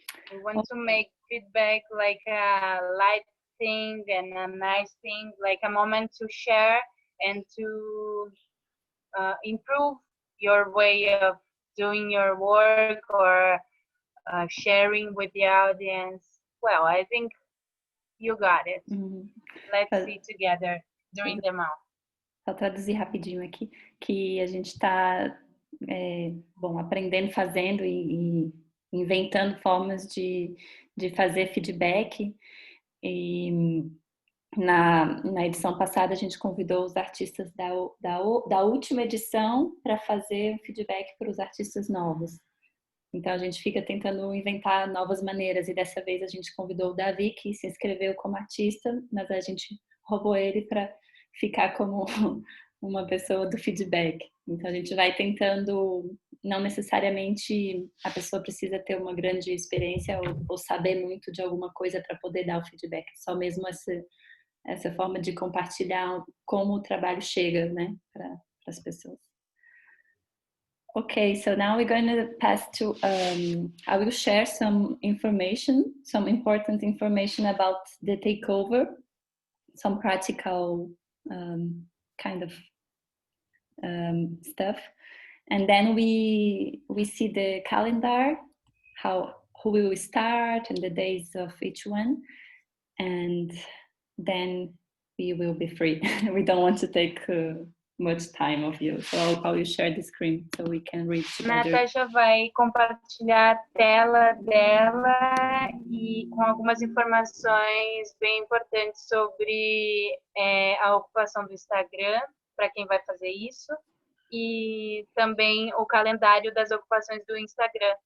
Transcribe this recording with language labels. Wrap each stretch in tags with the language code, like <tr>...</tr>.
<en>We want to make feedback like a light thing and a nice thing, like a moment to share and to improve your way of doing your work, or sharing with the audience. Well, I think you got it. Let's see together during the month.</en> <pt>Só traduzir rapidinho aqui, que a gente está aprendendo, fazendo e inventando formas de fazer feedback. E na edição passada a gente convidou os artistas da última edição para fazer feedback para os artistas novos. Então a gente fica tentando inventar novas maneiras, e dessa vez a gente convidou o Davi, que se inscreveu como artista, mas a gente roubou ele para ficar como uma pessoa do feedback. Então a gente vai tentando, não necessariamente a pessoa precisa ter uma grande experiência ou saber muito de alguma coisa para poder dar o feedback, só mesmo essa forma de compartilhar como o trabalho chega, né, para as pessoas.</pt> <en>Okay, so now we're going to pass to, I will share some information, some important information about the takeover, some practical kind of stuff. And then we see the calendar, who will start and the days of each one. And then we will be free. We don't want to take much time of you. So I will share the screen so we can read together.</en> <pt>Natasha vai compartilhar a tela dela e com algumas informações bem importantes sobre a ocupação do Instagram, para quem vai fazer isso, e também o calendário das ocupações do Instagram.</pt>